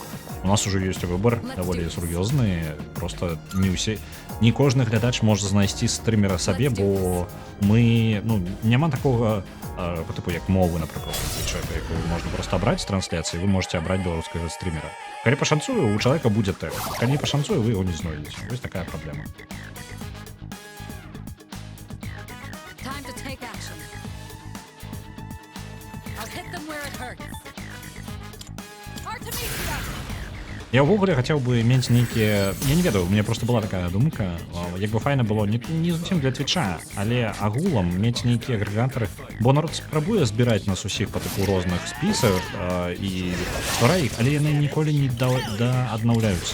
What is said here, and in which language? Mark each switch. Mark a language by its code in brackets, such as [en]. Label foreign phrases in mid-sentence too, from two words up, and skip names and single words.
[be] У нас ужо ёсць выбар даволі сур'ёзны, просто не кожны глядач можа знайсці стрымера сабе, бо мы, ну, няма такога [ru] по типу [be] як мовы, напрыклад, якую можна просто абраць з трансляцыі, [ru] вы можете [be] абраць беларускага стрімера. Калі пашанцуе, у чалавека будзе тэкст. Калі не пашанцуе, вы яго не знойдзеце. Вось такая праблема. [en] Time to take action. I'll hit them where it hurts. Artemisia! [be] Я ўвогуле хацеў бы мець нейкія... Я не ведаю, [ru] у меня [be] просто была такая думка, як бы файна было не зусім для твіча, але агулам мець нейкія агрэгатары, бо народ спрабуе збіраць нас усіх па тыпу розных спісах і стварае іх, але яны ніколі не аднаўляюцца.